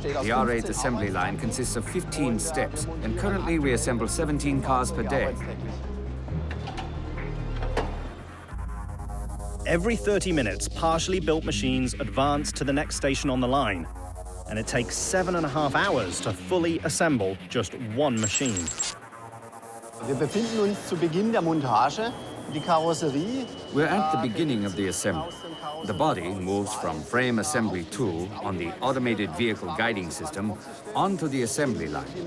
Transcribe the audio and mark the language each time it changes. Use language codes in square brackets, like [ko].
[en] R8 assembly line consists of 15 steps, and currently we assemble 17 cars per day. Every 30 minutes, partially built machines advance to the next station on the line, and it takes 7.5 hours to fully assemble just one machine. [de] Wir befinden uns zu Beginn der Montage. Die Karosserie. [en] We're at the beginning of the assembly. The body moves from frame assembly tool on the automated vehicle guiding system onto the assembly line.